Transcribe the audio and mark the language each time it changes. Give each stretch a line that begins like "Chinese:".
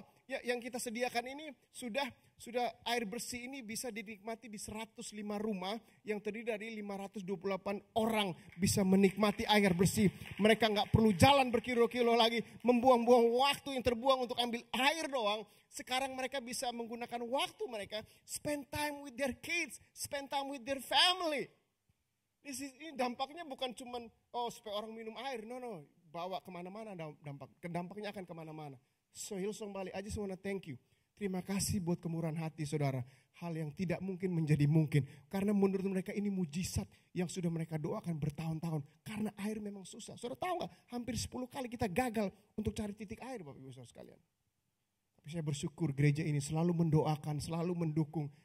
Indonesian: Yang kita sediakan ini sudah air bersih ini bisa dinikmati di 105 rumah yang terdiri dari 528 orang bisa menikmati air bersih. Mereka nggak perlu jalan berkilo-kilo lagi, membuang-buang waktu yang terbuang untuk ambil air doang. Sekarang mereka bisa menggunakan waktu mereka,
English: spend time with their kids, spend time with their family.
Indonesian: Ini dampaknya bukan cuman supaya orang minum air, no, bawa kemana-mana dampaknya akan kemana-mana.
English: So Hillsong Bali, I just wanna thank you.
Indonesian: Terima kasih buat kemurahan hati saudara. Hal yang tidak mungkin menjadi mungkin. Karena menurut mereka ini mujizat yang sudah mereka doakan bertahun-tahun. Karena air memang susah. Saudara tahu gak? Hampir 10 kali kita gagal untuk cari titik air Bapak Ibu Saudara sekalian. Tapi saya bersyukur gereja ini selalu mendoakan, selalu mendukung.